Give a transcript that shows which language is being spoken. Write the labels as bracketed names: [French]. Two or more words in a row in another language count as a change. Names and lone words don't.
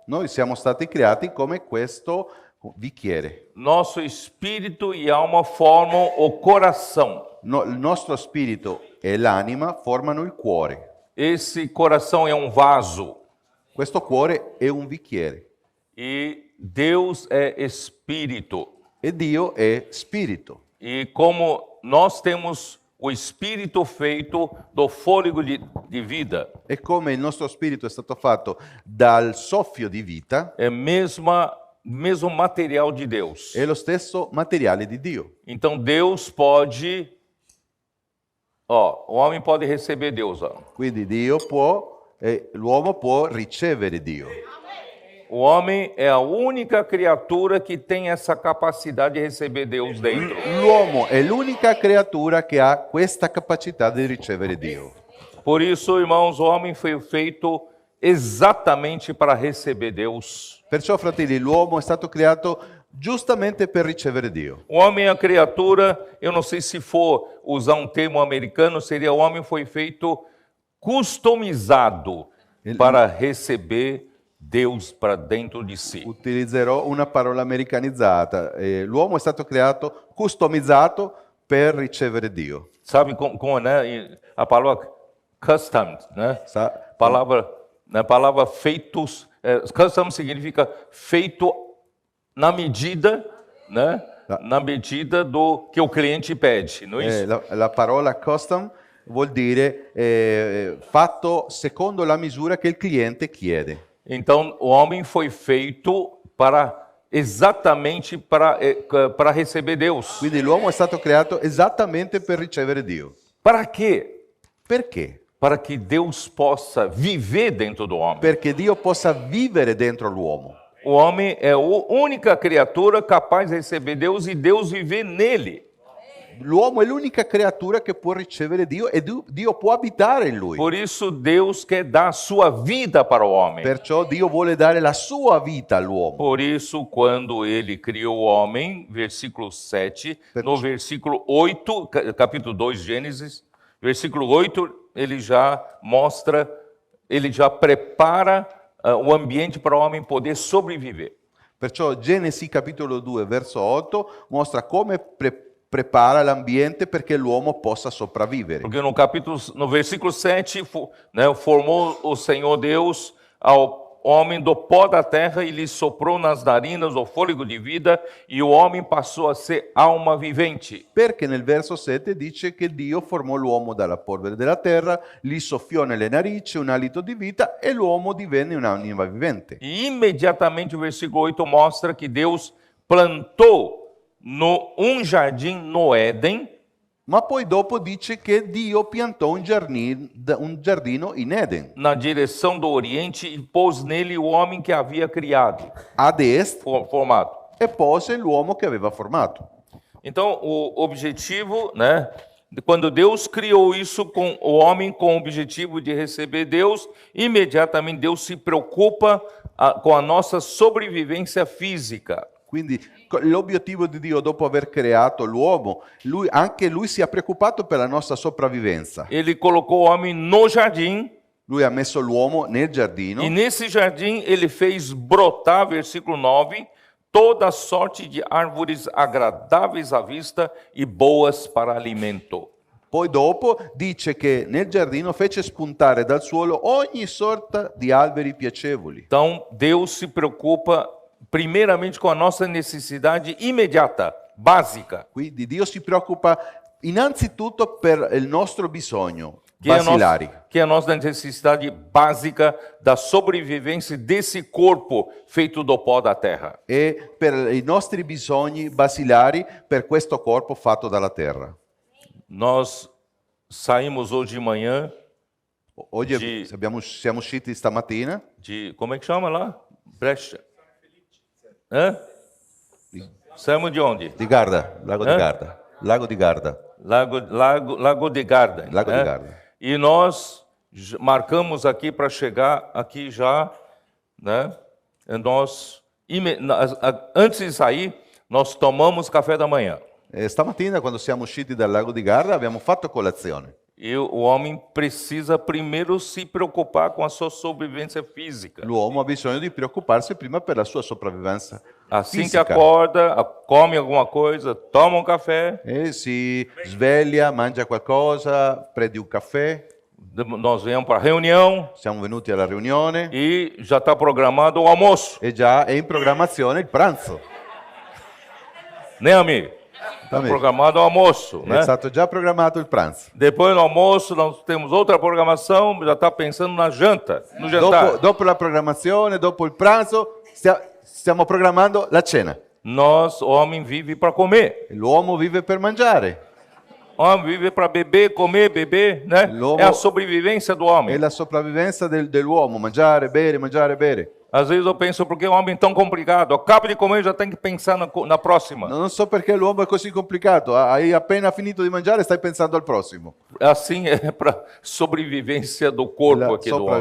[Italian] Noi siamo stati creati come questo bicchiere. [Portuguese] Nosso espírito e alma formam o coração. [Italian] Il nostro spirito e l'anima formano il cuore. [Portuguese] Esse coração é um vaso [Italian] Questo cuore è un bicchiere [Portuguese] e Deus é espírito. [Italian] e Dio è spirito. [Portuguese] E como nós temos o espírito feito do fôlego de vida, [Italian] E come il nostro spirito è stato fatto dal soffio di vita, [Portuguese] é mesmo material de Deus. [Italian] è lo stesso materiale di Dio. [Portuguese] Então Deus pode, o homem pode receber Deus. [Italian] Quindi Dio può, l'uomo può ricevere Dio. [Portuguese] O homem é a única criatura que tem essa capacidade de receber Deus dentro. [Italian] L'uomo è l'unica creatura che ha questa capacità di ricevere Dio. [Portuguese] Por isso, irmãos, o homem foi feito exatamente para receber Deus. [Italian] Perciò, fratelli, l'uomo è stato creato giustamente per ricevere Dio. [Portuguese] O homem é a criatura, eu não sei se for usar um termo americano, seria o homem foi feito customizado para receber Deus para dentro de si. [Italian] Utilizzerò una parola americanizzata. L'uomo è stato creato customizzato per ricevere Dio. [Portuguese] Sabe como né? A palavra custom, né? Sa- Palavra feitos, custom significa feito na medida, né? Na medida do que o cliente pede, não é isso? [Italian] la parola custom vuol dire fatto secondo la misura che il cliente chiede. [Portuguese] Então, o homem foi feito exatamente para receber Deus. [Italian] Quindi l'uomo è stato creato esattamente per ricevere Dio. [Portuguese] Para quê? [Italian] Perché? [Portuguese] Para que Deus possa viver dentro do homem. [Italian] Perché Dio possa vivere dentro l'uomo. [Portuguese] O homem é a única criatura capaz de receber Deus e Deus viver nele. [Italian] L'uomo è l'unica creatura che può ricevere Dio e Dio può abitare in lui. [Portuguese] Por isso, Deus quer dar a sua vida para o homem. [Italian] Perciò Dio vuole dare la sua vita all'uomo. [Portuguese] Por isso, quando ele criou o homem, versículo 7, no versículo 8, capítulo 2, Gênesis, versículo 8, ele já mostra, ele já prepara o ambiente para o homem poder sobreviver. [Italian] Perciò Genesi capitolo 2 verso 8 mostra come prepara l'ambiente perché l'uomo possa sopravvivere. [Portuguese] Porque no versículo 7, né, formou o Senhor Deus ao homem do pó da terra e lhe soprou nas narinas o fôlego de vida e o homem passou a ser alma vivente. [Italian] Perché nel verso 7 dice che Dio formò l'uomo dalla polvere della terra, gli soffiò nelle narici un alito di vita e l'uomo divenne un'anima vivente. [Portuguese] E imediatamente o versículo 8 mostra que Deus plantou um jardim no Éden. [Italian] Ma poi dopo dice che Dio piantò un giardino in Eden, [Portuguese] Na direção do Oriente e pôs nele o homem que havia criado, [Italian] ad est, [Portuguese] formado. [Italian] e pose l'uomo che aveva formato. [Portuguese] Então, o objetivo, né? Quando Deus criou isso com o homem com o objetivo de receber Deus, imediatamente Deus se preocupa com a nossa sobrevivência física. [Italian] Quindi l'obiettivo di Dio dopo aver creato l'uomo, anche lui si è preoccupato per la nostra sopravvivenza. [Portuguese] Ele colocou o homem no jardim. [Italian] Lui ha messo l'uomo nel giardino [Portuguese] E nesse jardim ele fez brotar, versículo 9, toda sorte de árvores agradáveis à vista e boas para alimento. [Italian] Poi dopo dice che nel giardino fece spuntare dal suolo ogni sorta di alberi piacevoli. [Portuguese] Então, Deus se preocupa primeiramente com a nossa necessidade imediata, básica, [Italian] Quindi Dio si preoccupa innanzitutto per il nostro bisogno [Portuguese] que é, [Italian] basilari, [Portuguese] a nossa necessidade básica da sobrevivência desse corpo feito do pó da terra. [Italian] e per i nostri bisogni basilari per questo corpo fatto dalla terra. [Portuguese] Nós saímos hoje de manhã [Italian] Oggi siamo usciti stamattina [Portuguese] como é que chama lá? Brecha. Hã? Saímos de onde? [Italian] di Garda, lago di Eh? Garda, lago di Garda, [Portuguese] Lago de Garda. Lago né? de Garda. E nós marcamos aqui para chegar aqui já, né? E nós, antes de sair, nós tomamos café da manhã. [Italian] Stamattina quando siamo usciti dal lago di Garda abbiamo fatto colazione. [Portuguese] E o homem precisa primeiro se preocupar com a sua sobrevivência física. [Italian] L'uomo ha bisogno di preoccuparsi prima per la sua sopravvivenza [Portuguese] Assim [Italian] fisica. [Portuguese] que acorda, come alguma coisa, toma um café, [Italian] E si sveglia, mangia qualcosa, prende un caffè, [Portuguese] nós viemos para a reunião [Italian] siamo venuti alla riunione [Portuguese] e já está programado o almoço, [Italian] e già è in programmazione il pranzo. [Portuguese] né, amigo? Está Amigo. programado o almoço, [Italian] È [Portuguese] né? [Italian] stato già programmato il pranzo. [Portuguese] Depois do almoço, nós temos outra programação, já está pensando na janta, no jantar. [Italian] Dopo la programmazione, dopo il pranzo, stiamo programmando la cena. [Portuguese] Nós, o homem vive para comer. [Italian] L'uomo vive per mangiare, [Portuguese] O homem vive para beber, comer, beber, né? [Italian] L'uomo- [Portuguese] É a sobrevivência do homem. [Italian] è la sopravvivenza dell'uomo, mangiare, bere, mangiare, bere. [Portuguese] Às vezes eu penso, por que o homem é tão complicado? Acaba de comer, já tem que pensar na próxima. [Italian] Non so perché l'uomo è così complicato. Hai appena finito di mangiare e stai pensando al prossimo. [Portuguese] Assim é para sobrevivência do corpo [Italian] La [Portuguese] aqui do homem.